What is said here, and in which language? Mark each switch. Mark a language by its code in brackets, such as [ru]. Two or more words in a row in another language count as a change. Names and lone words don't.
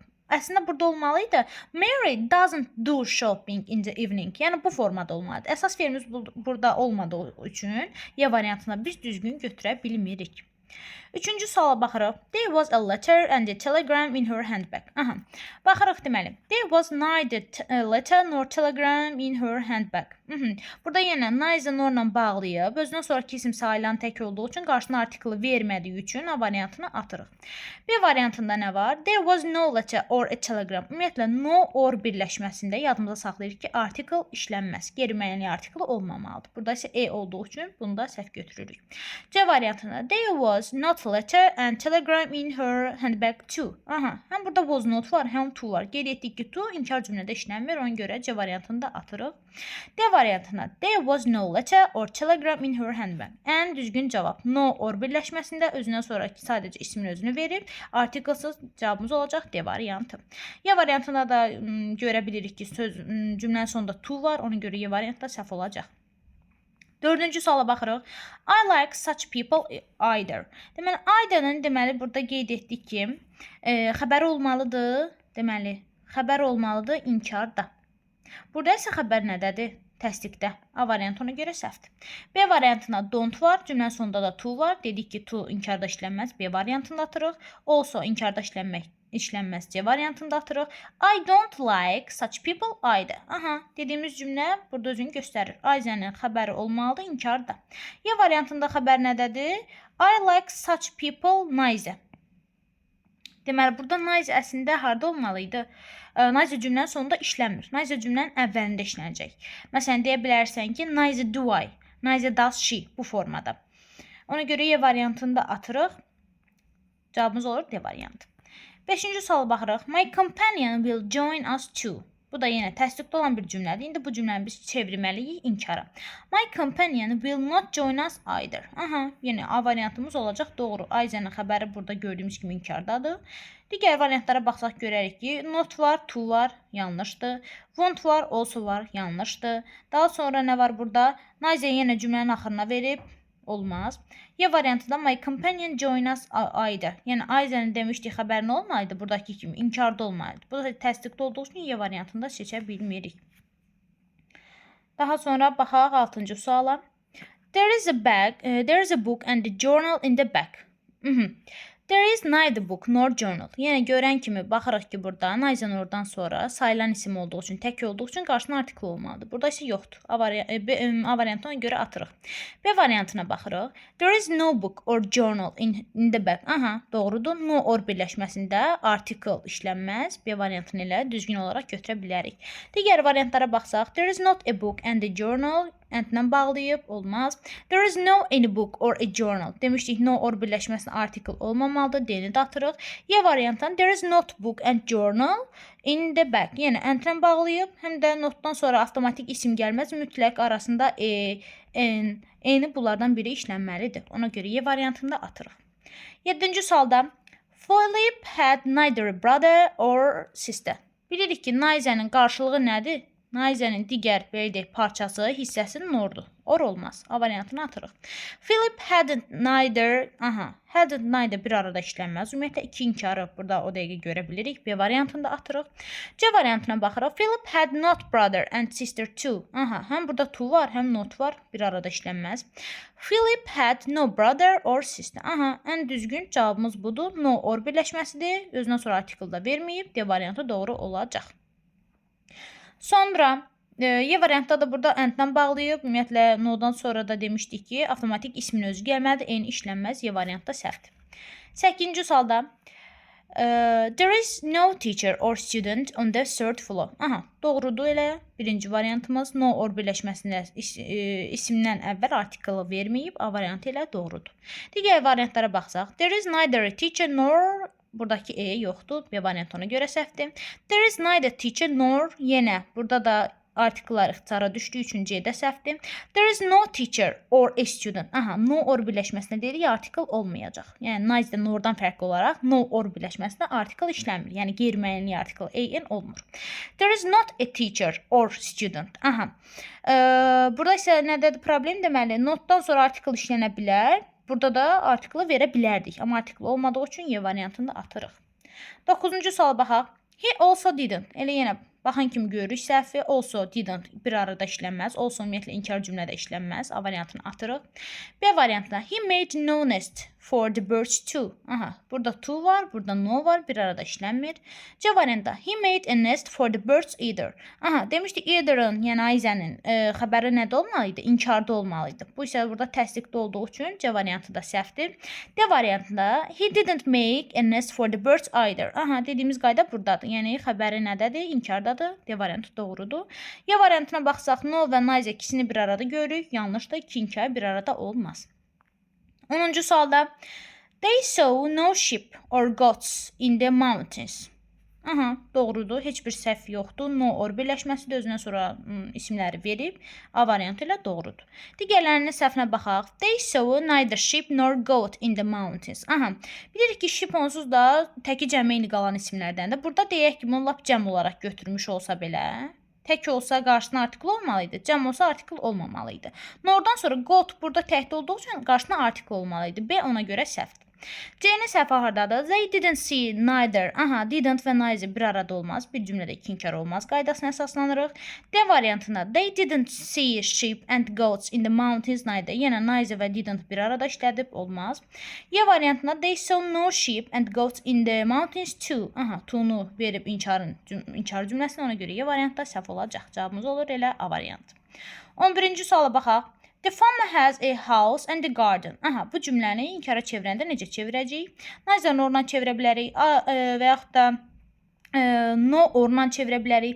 [az] Əslində burada olmalıydı. [en] Mary doesn't do shopping in the evening. [az] Yəni bu formada olmalıdır. Əsas feilimiz burada olmadığı üçün ya variantına biz düzgün götürə bilmirik. Üçüncü suala baxırıq. [en] There was a letter and a telegram in her handbag. [az] Aha. Baxırıq deməli. [en] There was neither a letter nor telegram in her handbag. [az] Burada yenə [en] neither norla [az] bağlayıb, özündən sonraki isim sayılan tək olduğu üçün qarşısına artiklı vermədiyi üçün A variantını atırıq. B variantında nə var? [en] There was no letter or a telegram. [az] Ümumiyyətlə [en] no or [az] birləşməsində yadımıza saxlayırıq ki, article işlənməz. Qeyri-müəyyənlik artiklı olmamalıdır. Burada isə E olduğu üçün bunu da səhv götürürük. C variantında [en] there was not letter and telegram in her handbag too. [az] Aha, həm burada [en] was not [az] var, həm to var. Qeyd etdik ki, to inkar cümlədə işlənmir, ona görə C variantını da atırıq. D variantına [en] there was no letter or telegram in her handbag. [az] Ən düzgün cavab [en] no or [az] birləşməsində özündən sonraki sadəcə ismin özünü verib, artiklsız cavabımız olacaq D variantı. Y variantında da görə bilirik ki, cümlənin sonunda to var, ona görə Y variantı da səhv olacaq. Dördüncü suala baxırıq. [en] I like such people either. [az] Deməli, either'ın deməli burada qeyd etdik ki, xəbəri olmalıdır. Deməli, xəbər olmalıdır inkarda. Burada isə xəbər nədədir? Təsdiqdə. A variantı ona görə səhvdir. B variantına don't var, cümlənin sonunda da to var. Dedik ki, to inkarda işlənməz. B variantını atırıq. Also inkarda işlənmək işlənməz C variantında atırıq. [en] I don't like such people either. [az] Aha, dediyimiz cümlə burada özünü göstərir. Ayzənin xəbəri olmalıdır, inkarda. Y variantında xəbər nədədir? [en] I like such people neither. [az] Deməli, burada neither əslində harda olmalıydı? Neither cümlənin sonunda işləmir. Neither cümlənin əvvəlində işlənəcək. Məsələn, deyə bilərsən ki, [en] neither do I, neither does she [az] bu formada. Ona görə Y variantında atırıq. Cavabımız olur D variantı. 5-ci suala baxırıq. [en] My companion will join us too. [az] Bu da yenə təsdiqdə olan bir cümlədir. İndi bu cümləni biz çevirməliyik inkara. [en] My companion will not join us either. [az] Aha, yenə A variantımız olacaq. Doğru. Ayzənin xəbəri burada gördüyümüz kimi inkardadır. Digər variantlara baxsaq görərik ki, not var, to var, yanlışdır. Want var, also var, yanlışdır. Daha sonra nə var burada? Neither yenə cümlənin axırına verib, olmaz. Y variantında [en] my companion join us either. [az] Yəni Ayzənin demişdik xəbər nə olmalıydı? Buradakı kimi inkarda olmalıydı. Bu da təsdiqdə olduğu üçün Y variantında seçə bilmirik. Daha sonra baxaq 6-cı suala. [en] There is a book and a journal in the back. There is neither book nor journal. [az] Yəni görən kimi baxırıq ki, burada neither oradan sonra sayılan isim olduğu üçün, tək olduğu üçün qarşısına artikl olmalıdır. Burada isə yoxdur. A variantına görə atırıq. B variantına baxırıq. [en] There is no book or journal in the back. [az] Aha, doğrudur. [en] No or [az] birləşməsində artikl işlənməz. B variantını ilə düzgün olaraq götürə bilərik. Digər variantlara baxsaq, [en] there is not a book and a journal. [az] And-lə bağlayıb, olmaz. [en] There is no any book or a journal. [az] Demişdik, [en] no or [az] birləşməsində artikl olmamalıdır. D-ni də atırıq. Y variantdan [en] there is not book and journal in the back. [az] Yəni, and-lə bağlayıb, həm də notdan sonra avtomatik isim gəlməz. Mütləq arasında N-ni bunlardan biri işlənməlidir. Ona görə Y variantında atırıq. 7-ci sualda [en] Philip had neither a brother or sister. [az] Bilirik ki, neither'nin qarşılığı nədir? Neither'nin digər parçası, hissəsi nordur. Or olmaz. A variantını atırıq. Philip [en] hadn't neither [az] bir arada işlənməz. Ümumiyyətlə, iki inkarı burada o dəqiqə görə bilirik. B variantında atırıq. C variantına baxırıq. [en] Philip had not brother and sister too. [az] Həm burada to var, həm not var. Bir arada işlənməz. [en] Philip had no brother or sister. [az] Ən düzgün cavabımız budur. [en] No or [az] birləşməsidir. Özündən sonra artikl da verməyib. D variantı doğru olacaq. Sonra Y variantda da burada and-dən bağlayıb, ümumiyyətlə no-dan sonra da demişdik ki, avtomatik ismin özü gəlməlidir, N işlənməz, Y variantda səhvdir. 8-ci sualda [en] there is no teacher or student on the third floor. [az] Doğrudur elə. Birinci variantımız [en] no or [az] birləşməsində isimdən əvvəl artiklı verməyib, A variantı ilə doğrudur. Digər variantlara baxsaq, [en] there is neither a teacher nor [az] buradakı E yoxdur. B variantı ona görə səhvdir. [en] There is neither teacher nor yenə. [az] Burada da artikllar ixtisara düşdüyü üçün C-də səhvdir. [en] There is no teacher or a student. No or [az] birləşməsində deyirik, artikl olmayacaq. Yəni, [en] neither nordan [az] fərqli olaraq [en] no or [az] birləşməsində artikl işlənmir. Yəni, qeyri-müəyyənli artikl an olmur. [en] There is not a teacher or student. [az] Burada isə nədədir problem? Deməli, notdan sonra artikl işlənə bilər. Burada da artiklı verə bilərdik. Amma artikl olmadığı üçün Y variantında atırıq. 9-cu suala baxaq. [en] He also didn't. [az] Elə yenə baxan kimi görürük səhvi. [en] Also didn't [az] bir arada işlənməz. Also ümumiyyətlə inkar cümlədə işlənməz. A variantını atırıq. B variantında [en] he made no nest for the birds too. [az] Burada to var, burada no var. Bir arada işlənmir. C variantında [en] he made a nest for the birds either. [az] Demişdik either'ın, yəni Ayzənin xəbəri nədə olmalıydı? İnkarda olmalıydı. Bu isə burada təsdiqdə olduğu üçün C variantı da səhvdir. D variantında [en] he didn't make a nest for the birds either. [az] Dediyimiz qayda buradadır. Yəni xəbəri nədədir? İnkardadır. D variantı doğrudur. Y variantına baxsaq, no və neither ikisini bir arada görürük. Yanlışdır. İki inkar bir arada olmaz. 10-cu sualda [en] they saw no sheep or goats in the mountains. [az] Doğrudur. Heç bir səhv yoxdur. No or birləşməsi də özündən sonra isimləri verib. A variantı ilə doğrudur. Digərlərinin səhvinə baxaq. [en] They saw neither sheep nor goat in the mountains. [az] Bilirik ki, sheep onsuz da təki cəmeyni qalan isimlərdəndir. Burada deyək ki, bunu lap cəm olaraq götürmüş olsa belə, tək olsa qarşısına artikl olmalıydı. Cəm olsa artikl olmamalıydı. Nordan sonra goat burada təkdə olduğu üçün qarşısına artikl olmalıydı. B ona görə səhvdir. C-nin səhvi hardadır? [en] They didn't see neither. [az] Aha, didn't və neither bir arada olmaz. Bir cümlədə iki inkar olmaz qaydasına əsaslanırıq. D variantında [en] they didn't see sheep and goats in the mountains neither. [az] Yenə neither və didn't bir arada işlədib olmaz. Y variantında [en] they saw no sheep and goats in the mountains too. [az] Aha, to'nu verib inkar cümləsinə, ona görə Y variantda səhv olacaq. Cavabımız olur elə A variantı. 11-ci suala baxaq. [en] The farmer has a house and a garden. [az] Aha, bu cümləni inkara çevirəndə necə çevirəcəyik? [en] Neither orla [az] çevirə bilərik və yaxud da [en] no orla [az] çevirə bilərik.